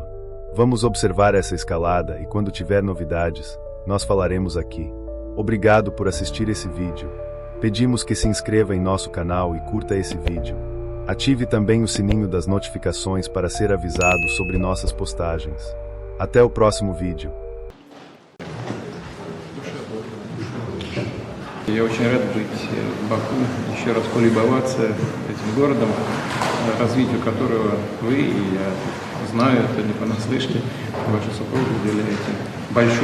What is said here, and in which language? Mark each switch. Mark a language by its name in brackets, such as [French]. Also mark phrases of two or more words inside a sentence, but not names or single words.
[Portuguese] Vamos observar essa escalada e quando tiver novidades, nós falaremos aqui. Obrigado por assistir esse vídeo. Pedimos que se inscreva em nosso canal e curta esse vídeo. Ative também o sininho das notificações para ser avisado sobre nossas postagens. Até o próximo vídeo. [Russian] Я очень рад быть в Баку, еще раз полюбоваться этим городом, развитию которого вы, и я знаю, это не понаслышке, ваши супруги уделяете большое